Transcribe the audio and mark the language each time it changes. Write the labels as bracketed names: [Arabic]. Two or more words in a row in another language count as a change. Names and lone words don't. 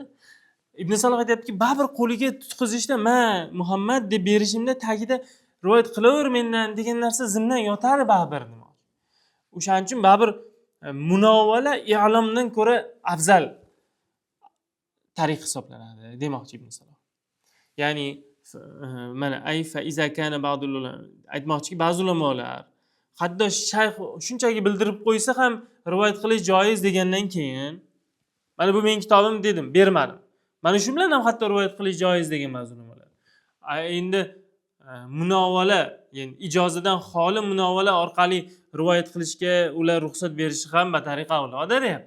[Uzbek] Ibn Saloh aytayaptiki, baribir qo'liga tutqizishda, "Men Muhammad deb berishimda tagida rivoyat qilaver mendan" degan narsa zimdan yotadi baribir demoqchi. O'shaning uchun baribir munovala i'lomdan ko'ra afzal tariq hisoblanadi demoqchi Ibn Saloh. Ya'ni mana [Arabic] فإذا كان بعض [Uzbek] aytmoqchiki, ba'zi ulamolar hatto shayx shunchaki bildirib qo'ysa ham rivoyat qilish joiz degandan keyin, mana bu mening kitobim dedim, bermadim. Mana shu bilan ham hatto rivoyat qilish joiz degan ba'zi ulamolar. Endi munovala, ya'ni ijozadan xoli munovala orqali rivoyat qilishga ular ruxsat berishi ham [Arabic] بطريق أولى [Uzbek] deyapti.